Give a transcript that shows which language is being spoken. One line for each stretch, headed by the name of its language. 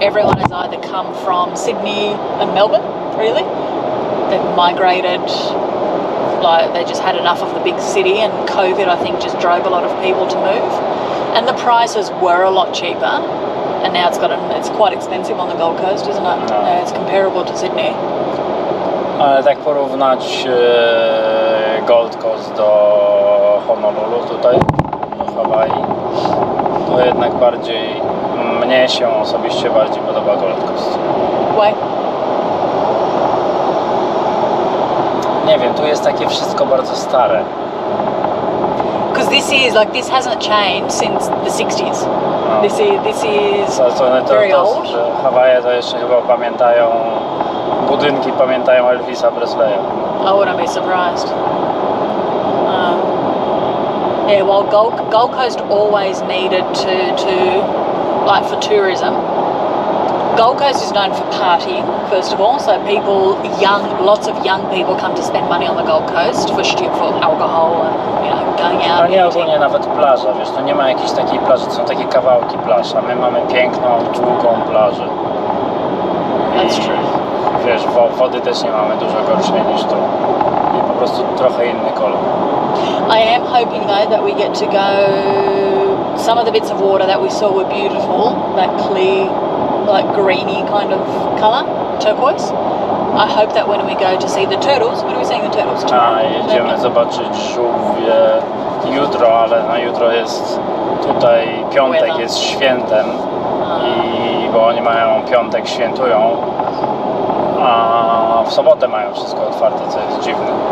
English: Everyone has either come from Sydney and Melbourne, really. They've migrated, like they just had enough of the big city, and COVID I think just drove a lot of people to move. And the prices were a lot cheaper, and now it's quite expensive on the Gold Coast, isn't it? No. It's comparable to Sydney.
Polish: Ale tak porównać Gold Coast do Honolulu tutaj, do Hawaii, to jednak mnie się osobiście bardziej podoba Gold Coast.
English: Why?
Polish: Nie wiem, tu jest takie wszystko bardzo stare.
English: Because this hasn't changed since the 60s.
Polish: No.
English: This is
Polish: To
English: very old.
Polish: że Hawaje to jeszcze chyba pamiętają, budynki pamiętają Elvisa Presleya.
English: I wouldn't be surprised. Yeah, well, Gold Coast always needed to like for tourism. Gold Coast is known for partying, first of all, so lots of young people come to spend money on the Gold Coast for alcohol and going out.
Polish: A nie ogólnie nawet plaża, wiesz, to nie ma jakiejś takiej plaży, to są takie kawałki plaż, a my mamy piękną, długą plażę.
English: That's true.
Polish: Wiesz, wody też nie mamy dużo gorszej niż tu. I po prostu trochę inny kolor.
English: I am hoping though that we get to go. Some of the bits of water that we saw were beautiful, that clear, like greeny kind of colour, turquoise. I hope that when we go to see the turtles, when are we seeing the turtles?
Polish: A jedziemy zobaczyć żółwie jutro, ale na jutro jest tutaj piątek, jest świętem bo oni mają piątek, świętują, a w sobotę mają wszystko otwarte, co jest dziwne.